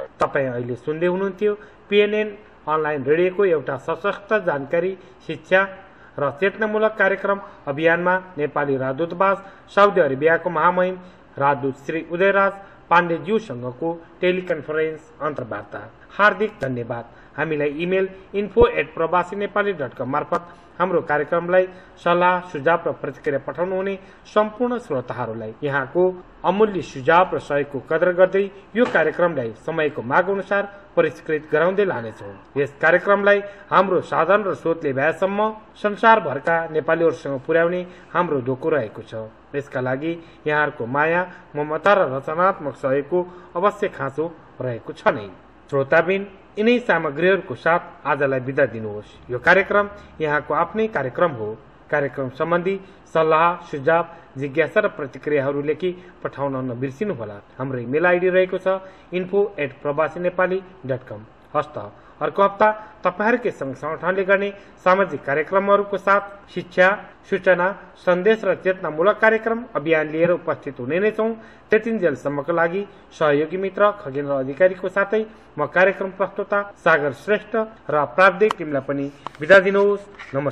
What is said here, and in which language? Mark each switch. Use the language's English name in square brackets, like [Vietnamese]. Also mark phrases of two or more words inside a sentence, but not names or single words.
[Nepali] तपाईँ अहिले सुन्दै हुनुहुन्थ्यो PNN अनलाइन रेडियोको एउटा सशक्त जानकारी, शिक्षा र चेतनामूलक कार्यक्रम अभियानमा नेपाली राजदूतावास साउदी अरेबियाको महामहिम राजदूत श्री उदयराज पाण्डेज्यूसँगको टेलिकन्फरेन्स अन्तर्वार्ता। हार्दिक धन्यवाद। हामीलाई इमेल info@prabasiNepali.com मार्फत हाम्रो कार्यक्रमलाई सल्लाह सुझाव र प्रतिक्रिया पठाउनुहुने सम्पूर्ण श्रोताहरूलाई यहाँको अमूल्य सुझाव र सहयोगको कदर गर्दै यो कार्यक्रमलाई समयको माग अनुसार परिष्कृत गराउँदै लानेछौँ। यस कार्यक्रमलाई हाम्रो साधन र स्रोतले भएसम्म संसारभरका नेपालीहरूसँग पुर्याउने हाम्रो ढोको रहेको छ। यसका लागि यहाँहरूको माया, ममता र रचनात्मक सहयोगको अवश्य खाँचो रहेको छ नै। श्रोताबिन, यिनै सामग्रीहरूको साथ आजलाई बिदा दिनुहोस्। यो कार्यक्रम यहाँको आफ्नै कार्यक्रम हो। कार्यक्रम सम्बन्धी सल्लाह सुझाव जिज्ञासा र प्रतिक्रियाहरू लेखी पठाउन नबिर्सिनुहोला। हाम्रो [English] email ID [Nepali] रहेको छ info@prabasiNepali.com। हस्त अर्को हप्ता तपाईहरूकै संघ संगठनले गर्ने सामाजिक कार्यक्रमहरूको साथ शिक्षा, सूचना, सन्देश र चेतनामूलक कार्यक्रम अभियान लिएर उपस्थित हुने नै छौँ। त्यतिन्जेलसम्मको लागि सहयोगी मित्र खगेन्द्र अधिकारीको साथै म कार्यक्रम प्रस्तोता सागर श्रेष्ठ र प्राविधिक टिमलाई पनि बिदा दिनुहोस्।